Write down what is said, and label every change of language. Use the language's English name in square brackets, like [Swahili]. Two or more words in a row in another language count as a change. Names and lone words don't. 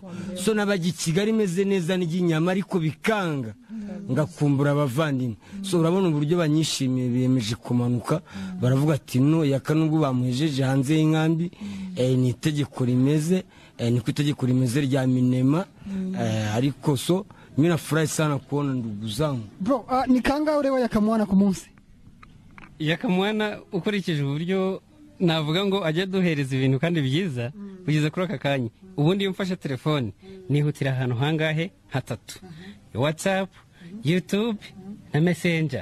[Kinyarwanda] So nabagiye Kigali meze neza n'inyama ariko bikanga ngakumbura abavandimwe. So urabona uburyo banyishimiye, biyemeje kumanuka, baravuga ati no Yaka nubwo bamuhejeje hanze y'inkambi, ni itegeko rimeze, ni ku itegeko rimeze rya Minema, ariko so [Swahili] mina furahi sana kuona ndugu zangu. [Kinyarwanda] Bro, ni kangahe ureba Yakamwana ku munsi? Yakamwana ukurikije uburyo navuga ngo ajya duhereza ibintu kandi byiza kugeza kuri aka kanya. Ubundi iyo mfashe telefone nihutira ahantu hangahe hatatu: WhatsApp, YouTube na Messenger.